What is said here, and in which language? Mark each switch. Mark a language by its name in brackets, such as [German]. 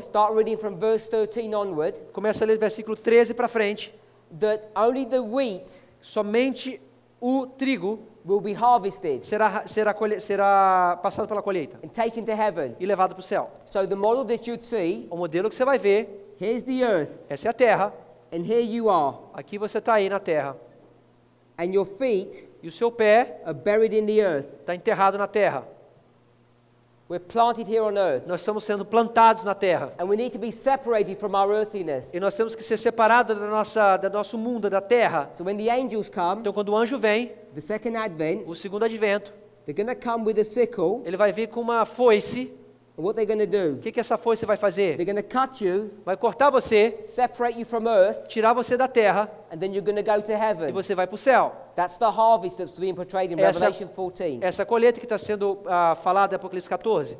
[English] start reading from verse 13 onward, [Portuguese] Começa a ler versículo 13 para frente. [English] that only the wheat [Portuguese] Somente o trigo [English] will be harvested [Portuguese] será passado pela colheita [English] and taken to heaven. [Portuguese] e levado para o céu. [English] So the model that you'd see, [Portuguese] O modelo que você vai ver, [English] here's the earth, [Portuguese] essa é a terra. [English] and here you are, [Portuguese] Aqui você está aí na terra. [English] and your feet [Portuguese] E o seu pé [English] are buried in the earth. [Portuguese] está enterrado na terra. [English] We're planted here on earth, [Portuguese] Nós estamos sendo plantados na terra. [English] and we need to be separated from our earthiness. [Portuguese] E nós temos que ser separados do nosso mundo, da terra. [English] So when the angels come, [Portuguese] Então, quando o anjo vem, [English] the second advent, [Portuguese] o segundo advento, [English] they're going to come with a sickle, [Portuguese] ele vai vir com uma foice. [English] and what they're going to do? [Portuguese] O que essa foice vai fazer? [English] They're going to cut you, [Portuguese] Vai cortar você, [English] separate you from earth, [Portuguese] tirar você da terra [English] and then you're going to go to [Portuguese] e [English] heaven. [Portuguese] você vai para o céu. [English] That's the harvest that's being portrayed in [Portuguese] Essa- [English] Revelation 14. [Portuguese] Essa colheita que está sendo falada em Apocalipse 14,